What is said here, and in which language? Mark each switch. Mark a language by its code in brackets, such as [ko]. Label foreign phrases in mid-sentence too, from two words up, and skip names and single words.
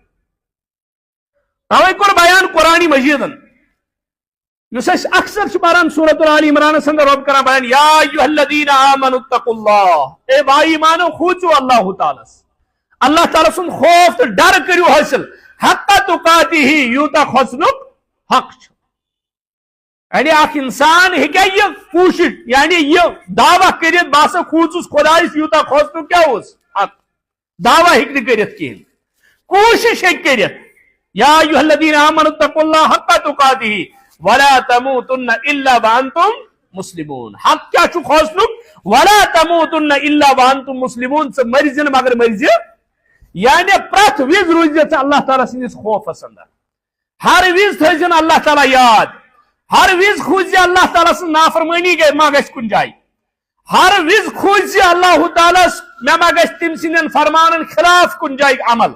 [ks] توے کوٚر بیان قرآنِ مجیدن، یُس أسۍ اکثر چھِ پران سورۃ آل عمرانس اندر رۄب کران بیان [ar] یا ایُّہا الذین آمنوا اتقوا اللہ، [ks] اے با ایمانو کھوژِو اللہ تعالیٰ، اللہ تعالیٰ سُنٛد خوف تہٕ ڈر کٔرِو حٲصِل [ar] حق تقاتہ، [ks] یوٗتاہ کھوژنُک حق چھُ. یعنی اکھ انسان ہیٚکیٛاہ یہِ کوٗشش، یعنی یہِ دعویٰ کٔرِتھ بہٕ ہسا کھوٗژُس خۄدایس یوٗتاہ کھوژنُک کیٛاہ اوس حق. دعویٰ ہیٚکہِ نہٕ کٔرِتھ کِہینۍ، کوٗشش ہیٚکہِ کٔرِتھ. [ar] یا ایُّہا الذین آمنوا اتقوا اللہ حق تقاتہ ولا تموتن الا وانتم مسلمون. [ks] حق کیا چھُ کھوژنُک؟ [ar] ولا تموتن الا وانتم مسلمون. [ks] ژٕ مرزِ نہٕ مگر مرزِ، یعنی پرٛٮ۪تھ وِزِ روٗزِ ژٕ اللہ تعالیٰ سٕنٛدِس خوفس اندر. ہر وِزِ تھٲیزِ اللہ تعالیٰ یاد، ہر وِزِ کھوٗژِ اللہ تعالیٰ سٕنٛز نافرمٲنی ما گژھِ کُنہِ جایہِ، ہر وِزِ کھوٗژِ اللہ تعالیٰ مےٚ ما گژھِ تٔمۍ سٕنٛدٮ۪ن فرمانن خلاف کُنہِ جایہِ عمل.